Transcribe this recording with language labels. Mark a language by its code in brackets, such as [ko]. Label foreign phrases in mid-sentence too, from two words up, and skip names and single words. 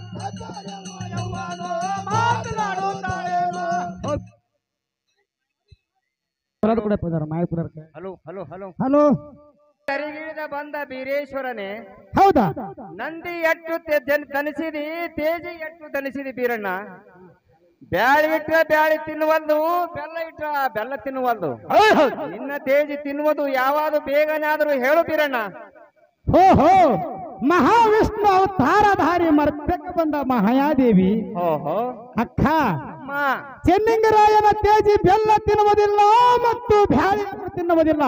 [kn] ಹಲೋ ಹಲೋ ಹಲೋ ಹಲೋ ಕರಿಗಿಳಿದ ಬಂದ ಬೀರೇಶ್ವರನೇ ಹೌದಾ ನಂದಿ ಎಟ್ಟು ತನಿಸಿದಿ ತೇಜಿ ಎಟ್ಟು ತನಿಸಿದಿ ಬೀರಣ್ಣ ಬ್ಯಾಳಿ ಇಟ್ರ ಬ್ಯಾಳಿ ತಿನ್ನುವಲ್ದು ಬೆಲ್ಲ ಇಟ್ರ ಬೆಲ್ಲ ತಿನ್ನುವಲ್ದು ನಿನ್ನ ತೇಜಿ ತಿನ್ನುವುದು ಯಾವಾದು ಬೇಗನಾದರೂ ಹೇಳು ಬೀರಣ್ಣ ಹೋ ಹೋ ಮಹಾವಿಷ್ಣು ಅವತಾರಧಾರಿ ಮರ್ತಕ್ಕೆ ಬಂದ ಮಹಾಯಾದೇವಿ ಓಹೋ ಅಕ್ಕ ಅಮ್ಮ ಚೆನ್ನಿಂಗರಾಯನ ತೇಜಿ ಬೆಲ್ಲ ತಿನ್ನುವುದಿಲ್ಲ ಮತ್ತು ಬ್ಯಾಳಿ ತಿನ್ನುವುದಿಲ್ಲ